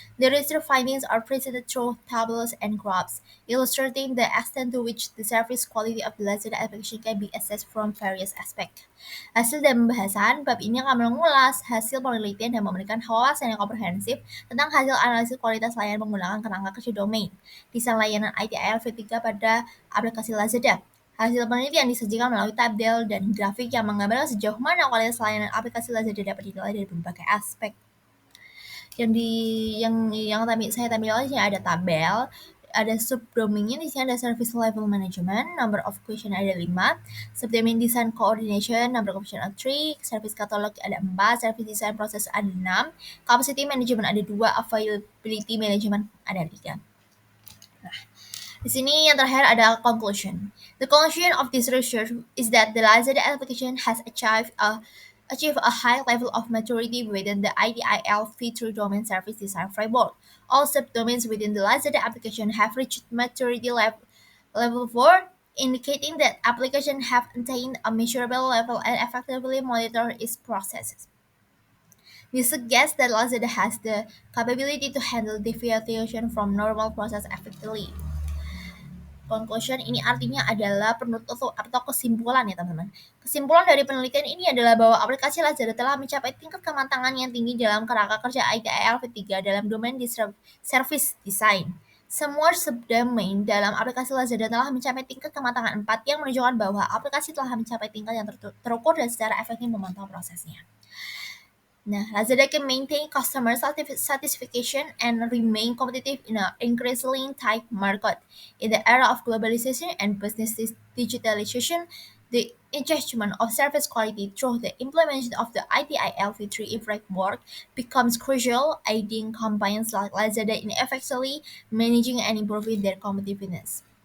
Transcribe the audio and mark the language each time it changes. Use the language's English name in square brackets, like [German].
[English] The research findings are presented through tables and graphs, illustrating the extent to which the service quality of the Lazada application can be assessed from various aspects. [Indonesian] Hasil dan pembahasan bab ini akan mengulas hasil penelitian dan memberikan wawasan yang komprehensif tentang hasil analisis kualitas layanan menggunakan kerangka kerja domain desain layanan ITIL V3 pada aplikasi Lazada. Hasil penelitian disajikan melalui tabel dan grafik yang menggambarkan sejauh mana kualitas layanan aplikasi Lazada dapat dinilai dari berbagai aspek. Saya tampilkan di sini ada tabel, ada subdomainnya di sini ada service level management, number of question ada 5, subdomain design coordination, number of question ada 3, service catalog ada 4, service design process ada 6, capacity management ada 2, availability management ada 3. Di sini yang terakhir ada conclusion. [English] The conclusion of this research is that the Lazada application has achieved a high level of maturity within the ITIL feature domain service design framework. All subdomains within the Lazada application have reached maturity level 4, indicating that applications have attained a measurable level and effectively monitor its processes. This suggests that Lazada has the capability to handle deviation from normal process effectively. [Indonesian] Conclusion ini artinya adalah penutup atau kesimpulan ya teman-teman. Kesimpulan dari penelitian ini adalah bahwa aplikasi Lazada telah mencapai tingkat kematangan yang tinggi dalam kerangka kerja ITIL V3 dalam domain service design. Semua subdomain dalam aplikasi Lazada telah mencapai tingkat kematangan 4 yang menunjukkan bahwa aplikasi telah mencapai tingkat yang terukur dan secara efektif memantau prosesnya. [English] Nah, Lazada can maintain customer satisfaction and remain competitive in an increasingly tight market. In the era of globalization and business digitalization, the enhancement of service quality through the implementation of the ITIL V3 framework becomes crucial, aiding companies like Lazada in effectively managing and improving their competitiveness.